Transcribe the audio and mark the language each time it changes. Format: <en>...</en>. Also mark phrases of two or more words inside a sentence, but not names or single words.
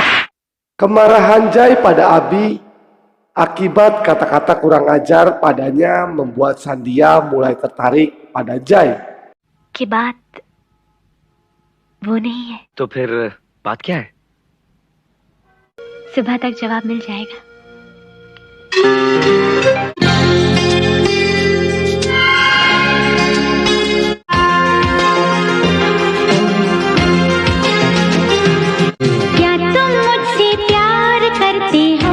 <id>Kemarahan Jai pada Abi akibat kata-kata kurang ajar padanya membuat Sandia mulai tertarik pada Jai.</id> <hi>की बात वो नहीं है, तो फिर बात क्या है सुबह तक जवाब मिल जाएगा। क्या तुम मुझसे प्यार करते हो?</hi>